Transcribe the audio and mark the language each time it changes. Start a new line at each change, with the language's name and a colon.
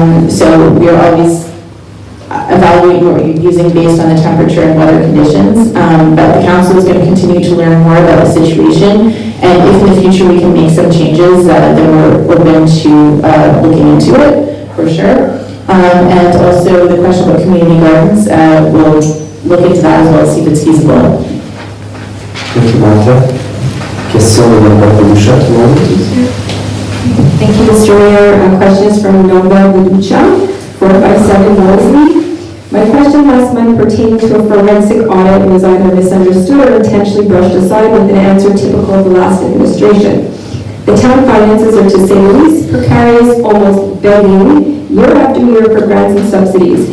English: So we are always evaluating what we're using based on the temperature and weather conditions, but the council is going to continue to learn more about the situation, and if in the future we can make some changes, then we're open to looking into it. For sure. And also the question about community gardens, we'll look into that as well, see if it's feasible. Thank you, Martha.
French: Question de Mme Boucha, tout le monde.
English: Thank you, Mr. Mayor. Question is from Nova Buducha, 457 Wellesley. My question last month pertained to a forensic audit and was either misunderstood or intentionally brushed aside with an answer typical of the last administration. The town finances are, to say the least, precarious, almost begging, year after year for grants and subsidies.